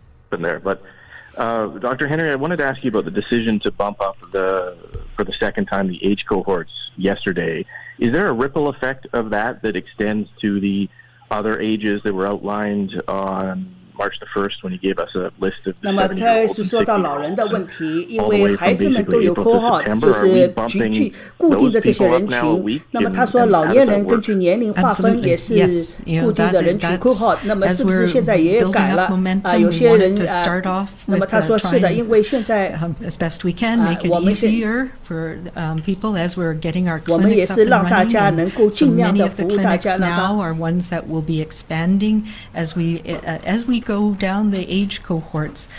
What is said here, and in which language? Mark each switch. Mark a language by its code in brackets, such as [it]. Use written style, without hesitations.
[en] There, but Dr. Henry, I wanted to ask you about the decision to bump up for the second time the age cohorts yesterday. Is there a ripple effect of that extends to the other ages that were outlined on March the 1st when he gave us a list of [zh] 那么他是说到老人的问题，因为孩子们都有cohort，就是固定的这些人群。那么他说老年人根据年龄划分也是固定的人群 cohort。那么是不是现在也改了？有些人那么他说是的，因为现在 [en] as best we can make it easier for people as we're getting our clinics up and running. [zh] 我们也是让大家能够尽量的服务大家。 [en] now are ones that will be expanding as we go down the age cohorts.